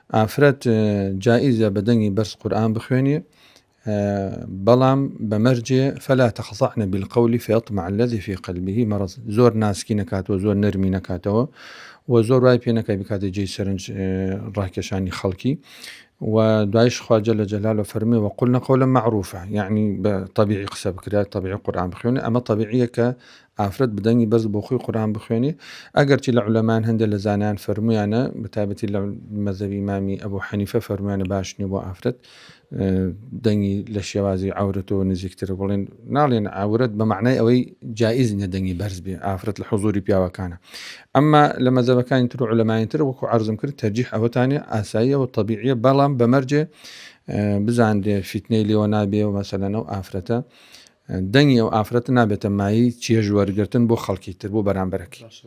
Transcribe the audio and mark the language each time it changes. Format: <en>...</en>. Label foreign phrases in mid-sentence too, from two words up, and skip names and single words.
<ckb>ئافرەت جائزە بە دەنگی بەرز قورئان بخوێنێ بەڵام بەمەرجێ</ckb> <ar>فلا تخضعن بالقول فيطمع الذي في قلبه مرض</ar> <ckb>زۆر ناسکی نکاتەوە زۆر نەرمی نکاتەوە و زۆر وای پێ نەکای بکاتە جێی سەرنج ڕاکێشانی خەڵکی و دوایش خوا</ckb> <ar>جل جلاله</ar> <ckb>فەرمێ</ckb> <ar>وقلنا قولا معروفا</ar> <ckb>يعني بطبيعي قسە بکرا طبيعي قورئان بخوێنێ ئەمە طبيعیە کە ئافرەت بدەنگی بەرز بۆ خۆی قورئان بخوێنێ ئەگەرچی لە عولەمان هەندێک لە زانایان فەرموویانە بەتایبەتی لە مەذهەبی ئیمامی ئەبوو حەنیفە فەرموویانە باش نییە بۆ ئافرەت دەنگی لە شێوازی عەورەتەوە نزیکتر بڵێن ناڵێن عەورەت بە معنای ئەوەی جائز نیە دەنگی بەرز بێ ئافرەت لە حوزوری پیاوەکانە ئەمما لە مەذهەبەکانی تر و عولەمانی تر وەکو عەرزم کرد تەرجیح ئەوەتانێ ئاساییە و طبیعیە بەڵام بەمەرجێ بزاندێ فیتنەی لێوە نابێ و مەسەلەن ئەو ئافرەتە دەنگی ئەو ئافرەتە نابێتە مایی چێژ وەرگرتن بۆ خەڵکی تر بۆ بەرامبەرەکەی</ckb>